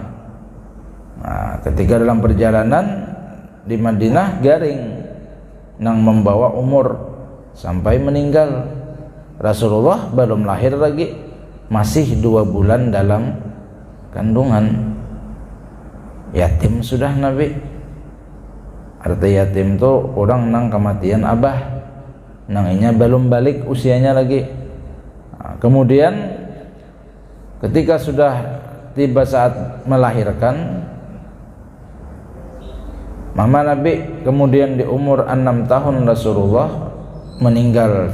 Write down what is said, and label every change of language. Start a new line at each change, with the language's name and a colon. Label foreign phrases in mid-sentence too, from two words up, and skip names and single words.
Banjar: Nah, ketika dalam perjalanan di Madinah, garing nang membawa umur sampai meninggal.
Indonesian: Rasulullah belum lahir lagi, masih 2 bulan dalam kandungan.
Banjar: Yatim sudah Nabi. Arti yatim tuh orang nang kematian abah, nang inya belum balik usianya lagi.
Indonesian: Nah, kemudian ketika sudah tiba saat melahirkan, Mama Nabi kemudian di umur 6 tahun Rasulullah meninggal.